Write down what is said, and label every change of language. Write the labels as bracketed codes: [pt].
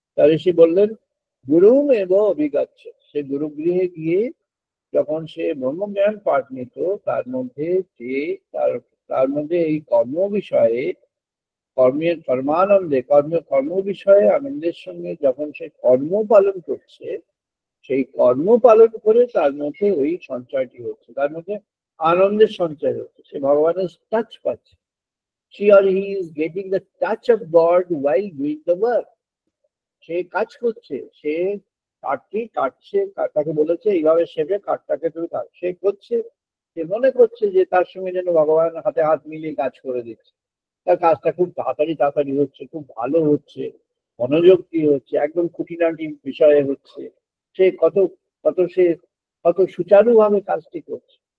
[bn] তাহলে সে বললেন গুরুম এবং অভিজ্ঞাচ্ছে, সে গুরুগৃহে গিয়ে যখন সে ব্রহ্মজ্ঞান পাঠ নিত, তার মধ্যে যে তার তার মধ্যে এই কর্ম বিষয়ে, কর্মের কর্মানন্দে, কর্ম বিষয়ে আনন্দের সঙ্গে যখন সে কর্ম পালন করছে, সেই কর্ম পালন করে তার মধ্যে ওই সঞ্চয়টি হচ্ছে, তার মধ্যে আনন্দের সঞ্চয় হচ্ছে, সে ভগবানের টাচ পাচ্ছে। [en] she or he is getting the touch of God while doing the work. [bn] সে কাজ করছে, সে কাঠটি কাটছে, তাকে বলেছে এইভাবে শেপে কাঠটাকে তুমি কাট, সে করছে, সে মনে করছে যে তার সঙ্গে যেন ভগবান হাতে হাত মিলিয়ে কাজ করে দিচ্ছে, তার কাজটা খুব তাড়াতাড়ি তাড়াতাড়ি হচ্ছে, খুব ভালো হচ্ছে, মনোযোগ দিয়ে হচ্ছে, একদম খুঁটিনাটি বিষয়ে হচ্ছে, সে কত কত সে কত সুচারুভাবে কাজটি করছে।